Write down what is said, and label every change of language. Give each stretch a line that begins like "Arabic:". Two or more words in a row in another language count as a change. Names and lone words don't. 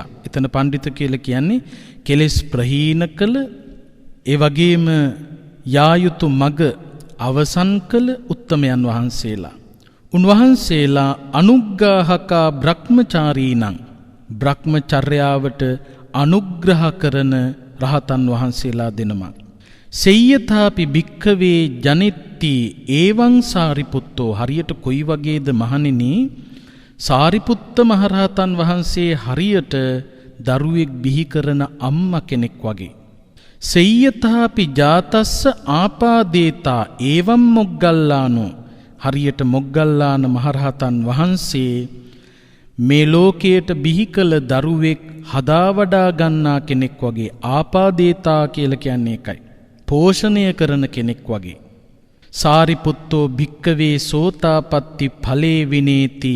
Sinhala: එතන පණ්ඩිත කියලා කියන්නේ කෙලෙස් ප්‍රහීන කළ, ඒ වගේම යා යුතු මග අවසන් කළ උත්තමයන් වහන්සේලා.
Pali: උන්වහන්සේලා අනුග්ගාහකා බ්‍රහ්මචාරීනං.
Sinhala: බ්‍රහ්මචර්යාවට අනුග්‍රහ කරන රහතන් වහන්සේලා දෙනමක්.
Pali: සෙය්‍යතාපි භික්ඛවේ ජනිත්ති ඒවං සාරිපුත්තෝ.
Sinhala: හරියට කොයි වගේද මහණෙනි, සාරිපුත්ත මහරහතන් වහන්සේ හරියට දරුවෙක් බිහි කරන අම්මා කෙනෙක් වගේ.
Pali: සෙය්‍යතාපි ජාතස්ස ආපාදේතා ඒවම් මොග්ගල්ලානෝ,
Sinhala: හරියට මොග්ගල්ලාන මහරහතන් වහන්සේ මේ ලෝකයට බිහි කළ දරුවෙක් හදා වඩා ගන්නා කෙනෙක් වගේ. ආපාදේතා කියලා කියන්නේ ඒකයි. පෝෂණය කරන කෙනෙක් වගේ.
Pali: සාරිපුත්තෝ භික්කවේ සෝතාපට්ටි ඵලේ විනේති.